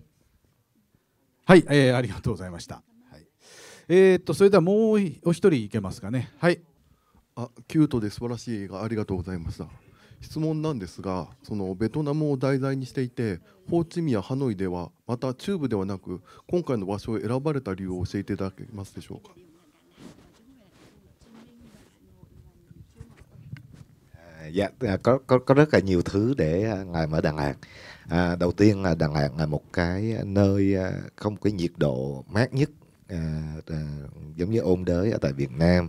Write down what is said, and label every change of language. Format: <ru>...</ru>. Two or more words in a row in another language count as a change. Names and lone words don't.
<ja>はい、ありがとうございました。はい、それではもうお一人いけますかね。はい。キュートで素晴らしい映画ありがとうございました。質問なんですが、そのベトナムを題材にしていて、ホーチミンやハノイではまた中部ではなく今回の場所を選ばれた理由を教えていただけますでしょうか。</ja> <vi>Dạ, có rất là nhiều thứ để ngài ở Đà Lạt. Đầu tiên là Đà Lạt là một cái nơi không cái nhiệt độ mát nhất, giống như ôn đới ở tại Việt Nam.</vi>